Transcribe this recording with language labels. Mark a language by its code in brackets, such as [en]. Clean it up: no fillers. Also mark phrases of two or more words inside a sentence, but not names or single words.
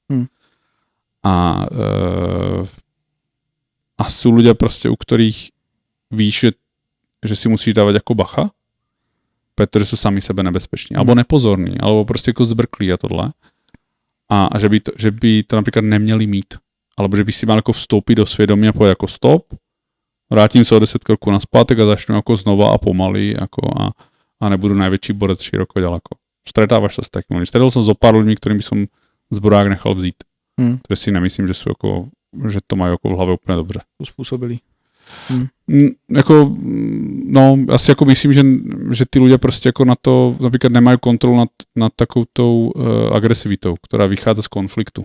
[cs] A jsou lidé prostě, u kterých víš, že si musíš dávat jako bacha, protože jsou sami sebe nebezpeční, [sk] alebo nepozorní, alebo [cs] prostě jako zbrklí a tohle. A že by to například neměli mít. [sk] Alebo že by si mal [cs] jako vstoupit do svědomí a povedať jako stop, vrátím se o 10 kroků nazpátek a začnu jako znova a pomaly jako a nebudu největší borec široko ďaleko. [sk] Stretávaš se s takým. Stretol som zo pár ľuďmi, ktorým by som zbroják nechal vzít. [cs] Protože si nemyslím, že sú jako, že to mají jako v hlavě úplně dobře. Uspůsobili. Jako, no, asi jako myslím, že ty ľudia prostě jako na to například nemají kontrolu nad takovou tou agresivitou, která vychází z konfliktu.